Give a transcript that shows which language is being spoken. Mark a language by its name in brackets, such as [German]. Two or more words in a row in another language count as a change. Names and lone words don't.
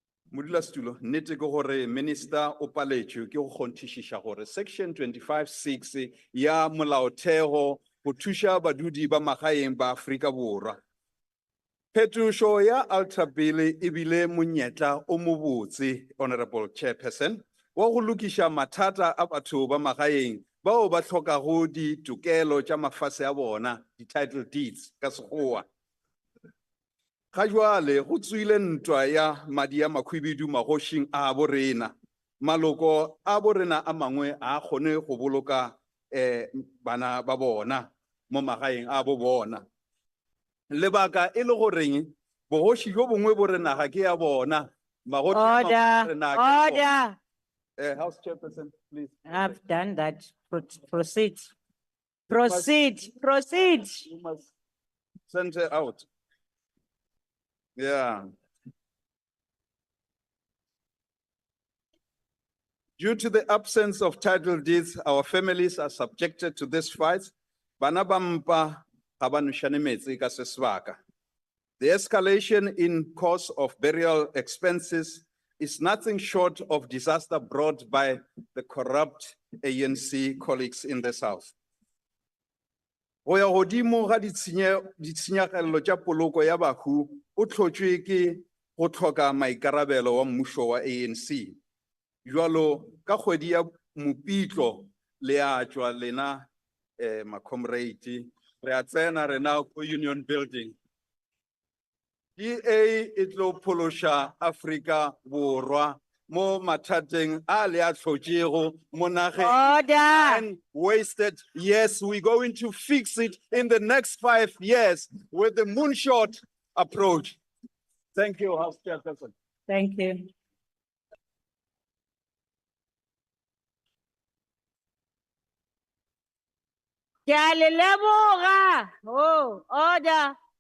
[Northern Sotho] Modulasetulo, nnete ke gore minister o paletšwe ke go kgonthišiša gore section 25.6 ya molaotheo go thuša badudi ba magaeng ba Afrika Borwa. Phetošo ya Ultra Bill e bile monyetla o mobotse, [English] Honorable Chairperson, [Northern Sotho] wa go lokiša mathata a batho ba magaeng bao ba tlhokago ditokelo tša mafase a bona, di- [English] title deeds [Northern Sotho] ka Sekgowa. Ga jwale go tswile ntwa ya madi a makhwibidu magošing a borena. Maloko a borena a mangwe a kgone go boloka bana ba bona mo magaeng a bo bona. Lebaka e le goreng bogoši jo bongwe bo re naga ke ya bona. [English] Order. House Chairperson, please. I've done that. Proceed. Proceed. You must send her out. Yeah. Due to the absence of title deeds, our families are subjected to this fight. [Northern Sotho] Bana ba mpa ga ba nošane metsi ka se sebaka. [English] The escalation in cost of burial expenses is nothing short of disaster brought by the corrupt ANC colleagues in this house. [Northern Sotho] Go ya godimo ga ditshenyegelo tša poloko ya bahu o tlhotšwe ke go tlhoka maikarabelo wa mmušo wa ANC. Jwalo ka kgwedi ya Mopitlo le a tšwa lena ma-comrade re a tsena rena ko Union Building. DA e tlo phološa Afrika Borwa mo mathateng a le a tlhotšego mo nageng [English] and wasted. Yes, we're going to fix it in the next 5 years with the moonshot approach. Thank you, House Chairperson. Thank you. Oh, order.